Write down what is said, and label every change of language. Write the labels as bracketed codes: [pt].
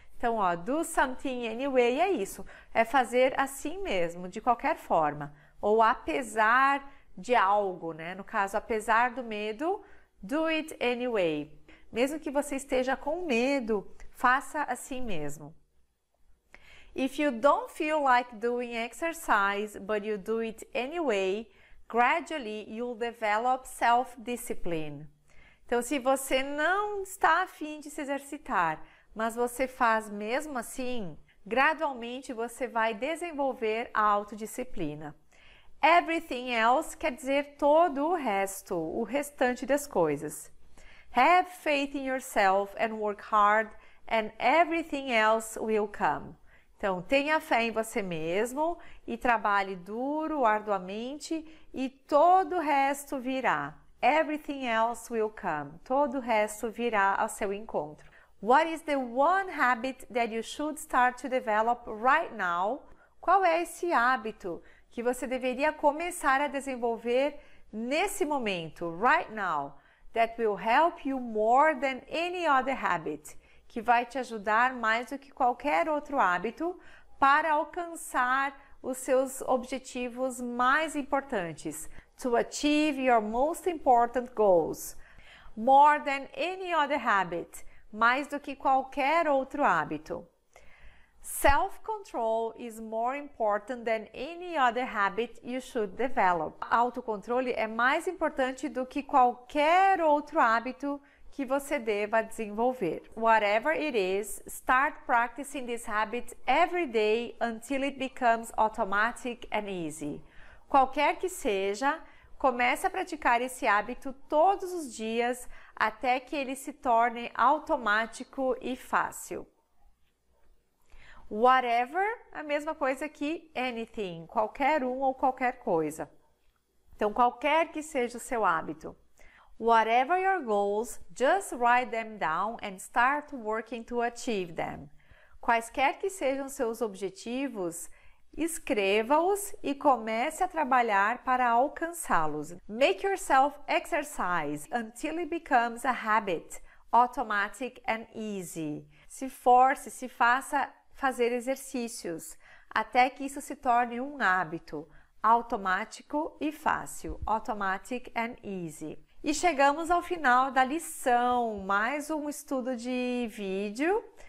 [pt] Então, ó, [en] do something anyway [pt] é isso, é fazer assim mesmo, de qualquer forma. Ou apesar de algo, né? No caso, apesar do medo, [en] do it anyway. [pt] Mesmo que você esteja com medo, faça assim mesmo. [en] If you don't feel like doing exercise, but you do it anyway, gradually, you'll develop self-discipline. [pt] Então, se você não está a fim de se exercitar, mas você faz mesmo assim, gradualmente você vai desenvolver a autodisciplina. [en] Everything else [pt] quer dizer todo o resto, o restante das coisas. [en] Have faith in yourself and work hard, and everything else will come. [pt] Então, tenha fé em você mesmo e trabalhe duro, arduamente, e todo o resto virá. [en] everything else will come. [pt] Todo o resto virá ao seu encontro. [en] What is the one habit that you should start to develop right now? [pt] Qual é esse hábito que você deveria começar a desenvolver nesse momento, [en] right now, that will help you more than any other habit, [pt] que vai te ajudar mais do que qualquer outro hábito para alcançar os seus objetivos mais importantes, [en] to achieve your most important goals, more than any other habit, [pt] mais do que qualquer outro hábito. [en] Self-control is more important than any other habit you should develop. [pt] Autocontrole é mais importante do que qualquer outro hábito que você deva desenvolver. [en] Whatever it is, start practicing this habit every day until it becomes automatic and easy. [pt] Qualquer que seja, comece a praticar esse hábito todos os dias até que ele se torne automático e fácil. Whatever, a mesma coisa que anything, qualquer um ou qualquer coisa. Então, qualquer que seja o seu hábito. [en] Whatever your goals, just write them down and start working to achieve them. [pt] Quaisquer que sejam seus objetivos, escreva-os e comece a trabalhar para alcançá-los. [en] Make yourself exercise until it becomes a habit, automatic and easy. [pt] Se force, se faça fazer exercícios, até que isso se torne um hábito, automático e fácil, [en] automatic and easy. [pt] E chegamos ao final da lição, mais um estudo de vídeo.